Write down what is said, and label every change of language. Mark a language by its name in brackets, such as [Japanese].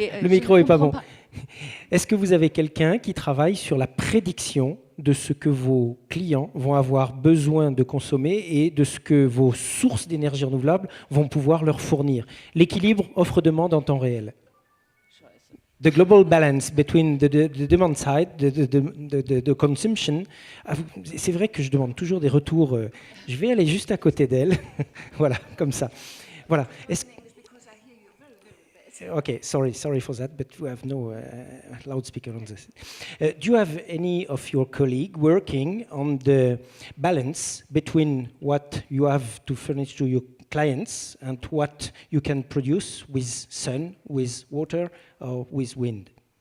[French] Le micro n'est pas bon. Est-ce que vous avez quelqu'un qui travaille sur la prédiction de ce que vos clients vont avoir besoin de consommer et de ce que vos sources d'énergie renouvelable vont pouvoir leur fournir? L'équilibre offre-demande en temps réel. [English] The global balance between the demand side, the consumption. [French] C'est vrai que je demande toujours des retours. Je vais aller juste à côté d'elle. Voilà, comme ça. Voilà. [English] Okay, sorry for that, but we have no loudspeaker on this. Do you have any of your colleagues working on the balance between what you have to furnish to your clients and what you can produce with sun, with water, or with wind?